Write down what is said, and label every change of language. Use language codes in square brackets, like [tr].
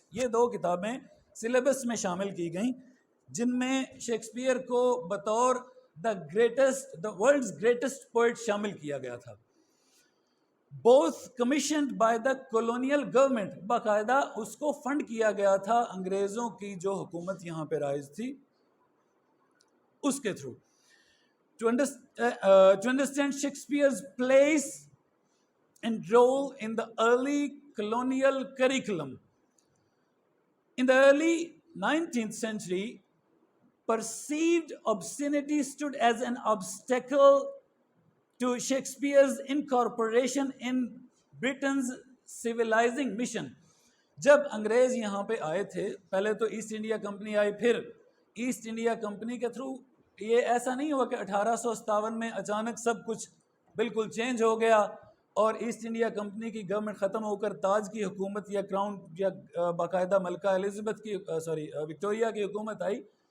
[ur] یہ 2 کتابیں سلیبس میں شامل کی گئیں جن میں شیکسپیئر کو بطور دا ورلڈز گریٹسٹ پوئٹ شامل کیا گیا تھا. [en] both commissioned by the colonial government، [ur] باقاعدہ اس کو فنڈ کیا گیا تھا انگریزوں کی جو حکومت یہاں پہ رائج تھی اس کے through. [en] to understand Shakespeare's place and role in the early colonial curriculum. In the early 19th century, perceived obscenity stood as an obstacle to Shakespeare's incorporation in Britain's civilizing mission. [ur] جب انگریز یہاں پہ آئے تھے، پہلے تو ایسٹ انڈیا کمپنی آئی، پھر East India company کے تھرو یہ ایسا نہیں ہوا کہ 1857 میں اچانک سب کچھ بالکل چینج ہو گیا اور ایسٹ انڈیا کمپنی کی گورنمنٹ ختم ہو کر تاج کی حکومت یا کراؤن یا باقاعدہ ملکہ الزبتھ کی وکٹوریہ کی حکومت آئی.